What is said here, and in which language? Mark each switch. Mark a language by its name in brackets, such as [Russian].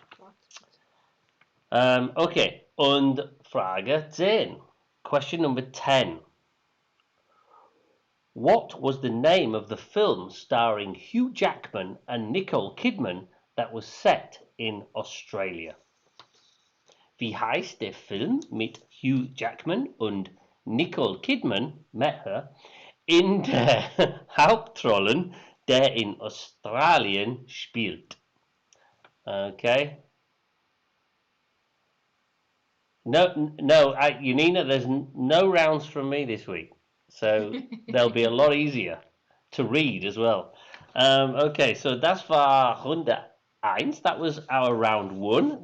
[German] Wart bitte. Okay. Und Frage 10. [English] Question number 10. What was the name of the film starring Hugh Jackman and Nicole Kidman that was set in Australia? [German] Wie heißt der Film mit Hugh Jackman und Nicole Kidman, met her, in der Hauptrollen, der in Australien spielt? Okay. [English] No, Unina, there's no rounds from me this week, so they'll be a lot easier to read as well. [German] Okay, so das war Runde 1. [English] That was our round 1.